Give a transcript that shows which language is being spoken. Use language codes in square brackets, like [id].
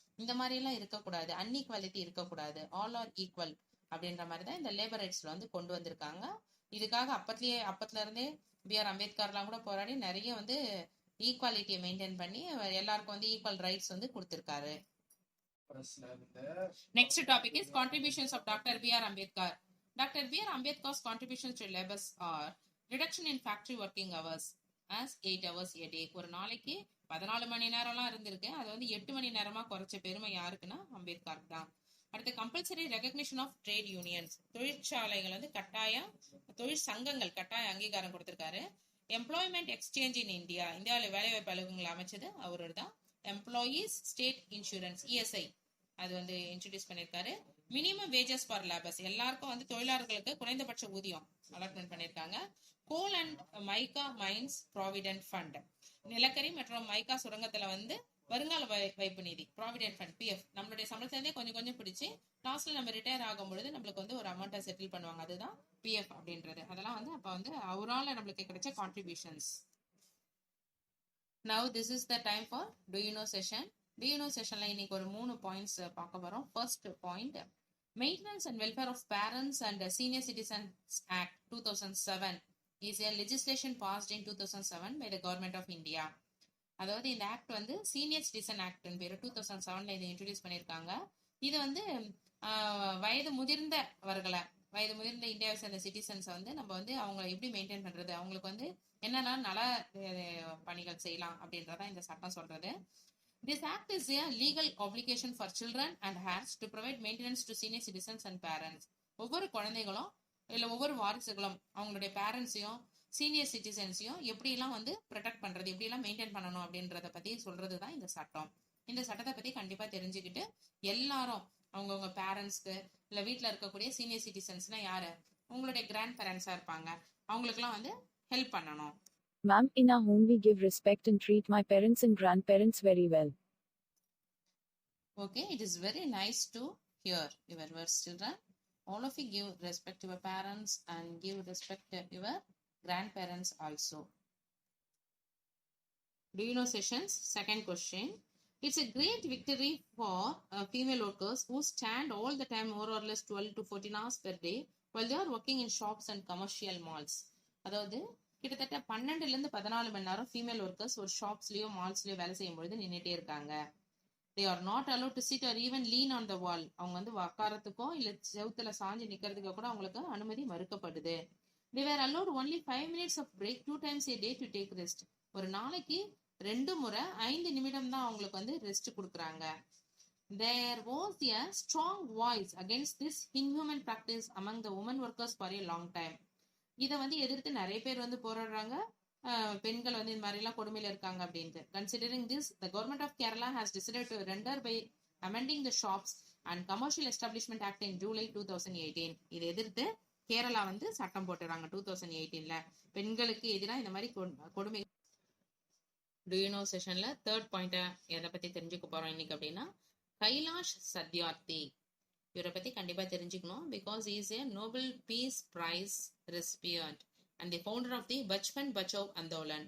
[ta] இந்த மாதிரி எல்லாம் இருக்கக்கூடாது, அன்இக்வாலிட்டி இருக்கக்கூடாது, [en] all are equal [ta] அப்படின்ற மாதிரி தான் இந்த லேபர் ரைட்ஸ்ல வந்து கொண்டு வந்திருக்காங்க. இதுக்காக அப்பத்துல இருந்தே B.R. அம்பேத்கர்லாம் கூட போராடி நிறைய வந்து ஈக்குவாலிட்டியை மெயின்டைன் பண்ணி எல்லாருக்கும் வந்து ஈக்குவல் ரைட்ஸ் வந்து கொடுத்திருக்காரு. [en] Next topic is contributions of doctor B.R. Ambedkar. Dr. B.R. Ambedkar's contributions to labor are reduction in factory working hours as 8 hours a day. [ta] ஒரு நாளைக்கு 14 மணி நேரம்லாம் இருந்திருக்கு, அது வந்து 8 மணி நேரமா குறைச்ச பெருமை யாருக்குன்னா அம்பேத்கர் தான். அடுத்து [en] compulsory recognition of trade unions, [ta] தொழிற்சாலைகள் வந்து தொழிற் சங்கங்கள் கட்டாய அங்கீகாரம் கொடுத்திருக்காரு. [en] employment exchange in India, [ta] இந்தியாவில் வேலைவாய்ப்பு அலுவலகங்கள் அமைச்சது அவரோட தான். எம்ப்ளாயீஸ் ஸ்டேட் இன்சூரன்ஸ் ESI அது வந்து இன்ட்ரோடியூஸ் பண்ணியிருக்காரு. [en] minimum wages for labours, [ta] எல்லாருக்கும் வந்து தொழிலாளர்களுக்கு குறைந்தபட்ச ஊதியம் அலாட்மெண்ட் பண்ணியிருக்காங்க. [en] coal and mica mines provident fund, [ta] நிலக்கரி மற்றும் மைக்கா சுரங்கத்துல வந்து வருங்கால வைப்பு நிதி ப்ராவிடென்ட் ஃபண்ட் PF, நம்மளுடைய சம்பளத்திலே கொஞ்சம் கொஞ்சம் பிடிச்சி லாஸ்ட்ல நம்ம ரிட்டையர் ஆகும் பொழுது நம்மளுக்கு வந்து ஒரு அமௌண்ட்டை செட்டில் பண்ணுவாங்க, அதுதான் PF அப்படின்றது. அதெல்லாம் வந்து அப்ப வந்து அவரால் நம்மளுக்கு கிடைச்ச contributions. [en] Now this is the time for do you know session. Do you know [ta] sessionல இன்னைக்கு ஒரு 3 பாயிண்ட்ஸ் பார்க்க வரோம். [en] First point, Maintenance and Welfare of Parents and Senior Citizens Act 2007 is a legislation passed in 2007 by the Government of India. [ta] அதாவது இந்த act வந்து senior citizen act பேரு 2007ல இதை introduce பண்ணியிருக்காங்க. இது வந்து வயது முதிர்ந்த இந்தியாவை சேர்ந்த சிட்டிசன்ஸ் வந்து நம்ம வந்து அவங்க எப்படி மெயின்டைன் பண்றது, அவங்களுக்கு வந்து என்னென்ன நல பணிகள் செய்யலாம் அப்படின்றதான் இந்த சட்டம் சொல்றது. [en] This act is a legal obligation for children and heirs to provide maintenance to senior citizens and parents. [ta] ஒவ்வொரு குழந்தைகளும் இல்ல ஒவ்வொரு வாரிசுகளும் அவங்களுடைய பேரண்ட்ஸையும் சீனியர் சிட்டிசன்ஸையும் எப்படிலாம் வந்து ப்ரொடெக்ட் பண்றது, எப்படிலாம் மெயின்டைன் பண்ணணும் அப்படின்றத பத்தி சொல்றதுதான் இந்த சட்டம். இந்த சட்டத்தை பத்தி கண்டிப்பா தெரிஞ்சுக்கிட்டு எல்லாரும் அவங்கவுங்க பேரண்ட்ஸ்க்கு இல்ல வீட்டுல இருக்கக்கூடிய சீனியர் சிட்டிசன்ஸ்னா யாரு, உங்களுடைய கிராண்ட் பேரண்ட்ஸா இருப்பாங்க, அவங்களுக்குலாம் வந்து ஹெல்ப் பண்ணணும். [en] Ma'am, in our home we give respect and treat my parents and grandparents very well. Okay, it is very nice to hear your words, children. All of you give respect to your parents and give respect to your grandparents also. Do you know sessions? Second question. It's a great victory for female workers who stand all the time more or less 12 to 14 hours per day while they are working in shops and commercial malls. [ta] அதாவது கிட்டத்தட்ட 12ல இருந்து 14 மணி நேரம் female workers ஒரு ஷாப்ஸ்லயோ மால்ஸ்லயோ வேலை செய்யும் பொழுது நின்றுட்டே இருக்காங்க. [en] They are not allowed to sit or even lean on the wall. [ta] அவங்க வந்து உட்காரத்துக்கோ இல்ல செவுத்துல சாஞ்சு நிக்கிறதுக்கோ கூட அவங்களுக்கு அனுமதி மறுக்கப்படுது. [en] They were allowed only 5 minutes of break 2 times a day to take rest. [ta] ஒரு நாளைக்கு 2 முறை 5 நிமிடம் தான் அவங்களுக்கு வந்து ரெஸ்ட் கொடுக்குறாங்க. [en] There was a strong voice against this inhuman practice among the women workers for a long time. [ta] இதை வந்து எதிர்த்து நிறைய பேர் வந்து போராடுறாங்க. பெண்கள் வந்து இந்த மாதிரி எல்லாம் கொடுமையில இருக்காங்க அப்படின்ட்டு. [en] Considering this, the government of Kerala has decided to render by amending the Shops and Commercial Establishment Act in July 2018. [ta] இதை எதிர்த்து கேரளா வந்து சட்டம் போட்டுறாங்க 2018ல. பெண்களுக்கு எதிராக இந்த மாதிரி கொடுமை. [en] Do you know [ta] செஷன்ல third point எதை பத்தி தெரிஞ்சுக்க போறோம் இன்னைக்கு அப்படின்னா, கைலாஷ் சத்யார்த்தி. இவரை பத்தி கண்டிப்பா தெரிஞ்சுக்கணும். [en] Because is a Nobel peace prize recipient and the founder of the Bachpan Bachao Andolan.